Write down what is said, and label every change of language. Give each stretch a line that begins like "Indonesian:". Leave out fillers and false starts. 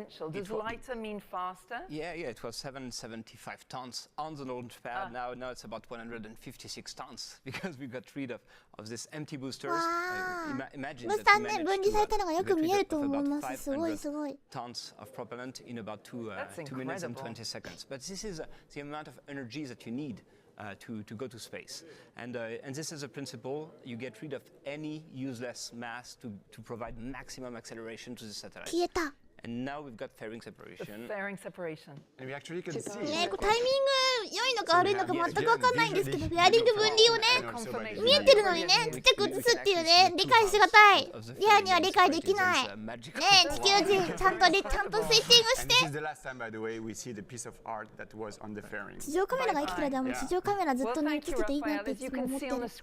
English: Does lighter mean faster? Yeah, it was 775 tons on the launch pad. Now it's about 156 tons because we got rid of this empty boosters. Imagine
Japanese: ブースターね、分離されたのがよく見えると思います。すごいすごい。
English: tons of propellant in about 2 minutes and 20 seconds. But this is the amount of energy that you need to go to space. And this is a principle. You get rid of any useless mass to provide maximum acceleration to the satellite.
Japanese: 消えた。
English: And now we've got fairing separation. Fairing separation. And we actually can see.
Japanese: ね、こうタイミング良いのか悪いのか全く分かんないんですけど、フェアリング分離をね、見えてるのにね、ちっちゃく映すっていうね、理解しがたい。リアには理解できない。ね、地球人ちゃんとスイッチングして。
English: This is the last time, by the way, we see the piece of art that was on the fairing.
Japanese: 地上カメラが生きてる間も地上カメラずっとね、映ってていいなっていつも思ってる。